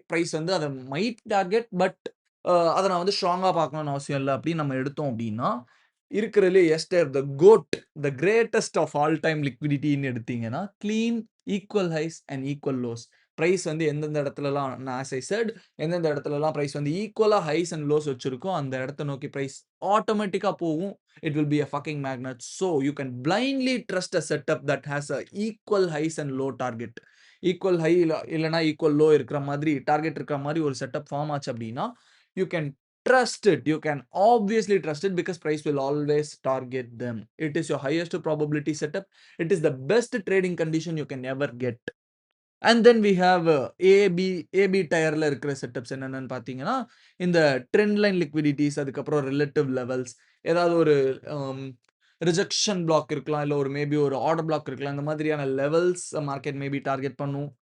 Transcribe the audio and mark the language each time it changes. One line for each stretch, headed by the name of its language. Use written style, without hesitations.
Tamil: Price வந்து அத might target but அத நான் வந்து ஸ்ட்ராங்கா பார்க்கணும்னு அவசியம் இல்ல அப்படின்னு நம்ம எடுத்தோம் அப்படின்னா, இருக்கிறதுலயே ester the code,
English: the greatest of all time
Tamil: லிக்விடிட்டின்னு எடுத்தீங்கன்னா, clean, equal highs and equal lows. Price வந்து எந்தெந்த இடத்துலலாம் நான்
English: as I said
Tamil: எந்தெந்த இடத்துலலாம் பிரைஸ் வந்து ஈக்குவலா ஹைஸ் அண்ட் லோஸ் வச்சிருக்கோ, அந்த இடத்த நோக்கி பிரைஸ் ஆட்டோமேட்டிக்கா போகும்.
English: It will be a fucking magnet. So you can blindly trust a setup that has a equal highs and low target.
Tamil: Equal high இல்லனா ஈக்குவல் லோ இருக்கிற மாதிரி டார்கெட் இருக்கிற மாதிரி ஒரு செட்டப் ஃபார்ம் ஆச்சு அப்படின்னா,
English: you can trust it. You can obviously trust it because price will always target them. It is your highest probability setup. It is the best trading condition you can ever get. And then we have
Tamil: AB டயர்ல இருக்கிற setups என்னென்னன்னு பார்த்தீங்கன்னா, இந்த trend line லிக்விடிட்டீஸ், அதுக்கப்புறம் relative levels, ஏதாவது ஒரு அம் rejection black இருக்கலாம். இல்ல ஒரு மேபி ஒரு ஆர்டர் பிளாக் இருக்கலாம். இந்த மாதிரியான லெவல்ஸ் மார்க்கெட் மேபி டார்கெட் பண்ணும்.